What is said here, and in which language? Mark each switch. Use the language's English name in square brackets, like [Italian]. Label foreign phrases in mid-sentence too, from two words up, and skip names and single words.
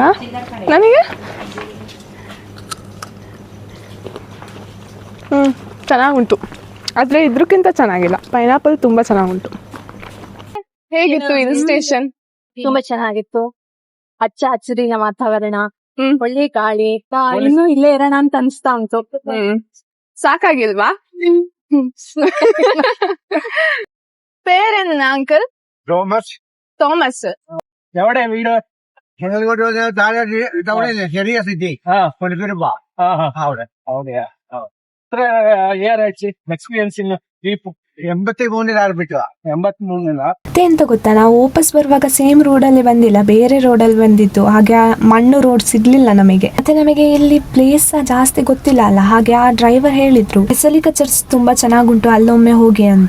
[Kannada] ನನಗೆ ಚೆನ್ನಾಗುಂಟು, ಆದರೆ ಇದ್ರಕ್ಕಿಂತ ಚೆನ್ನಾಗಿಲ್ಲ. ಪೈನಾಪಲ್ ತುಂಬ ಚೆನ್ನಾಗುಂಟು. ಹೇಗಿತ್ತು ಇದು ಸ್ಟೇಷನ್? ತುಂಬಾ ಚೆನ್ನಾಗಿತ್ತು. ಹಚ್ಚ ಹಸಿರಿನ ವಾತಾವರಣ, ಒಳ್ಳೆ ಗಾಳಿ, ಇನ್ನೂ ಇಲ್ಲೇ ಇರೋಣ ಅಂತ ಅನಿಸ್ತಾ ಉಂಟು. ಸಾಕಾಗಿಲ್ವಾ? [Malayalam] പേരെന്നാ അങ്കിൾ? തോമസ്. എവിടെ വീട്? താഴെ ചെറിയ സിറ്റി കൊടുക്കുരുമ്പ അവിടെ അവിടെയാ. എത്ര ഇയർ ആയിട്ട് എക്സ്പീരിയൻസ് ഈ 83 ಆರ್ಬಿಟ್ಟು 83 [Kannada] ಮತ್ತೆ ಎಂತ ಗೊತ್ತಾ, ನಾವು ವಾಪಸ್ ಬರುವಾಗ ಸೇಮ್ ರೋಡಲ್ಲಿ ಬಂದಿಲ್ಲ, ಬೇರೆ ರೋಡಲ್ಲಿ ಬಂದಿದ್ದು. ಹಾಗೆ ಆ ಮಣ್ಣು ರೋಡ್ ಸಿಗ್ಲಿಲ್ಲ ನಮಗೆ. ಮತ್ತೆ ನಮಗೆ ಇಲ್ಲಿ ಪ್ಲೇಸ್ ಜಾಸ್ತಿ ಗೊತ್ತಿಲ್ಲ ಅಲ್ಲ, ಹಾಗೆ ಆ ಡ್ರೈವರ್ ಹೇಳಿದ್ರು ಬೆಸಲಿಕಾ ಚರ್ಚ್ ತುಂಬಾ ಚೆನ್ನಾಗುಂಟು, ಅಲ್ಲೊಮ್ಮೆ ಹೋಗಿ ಅಂತ.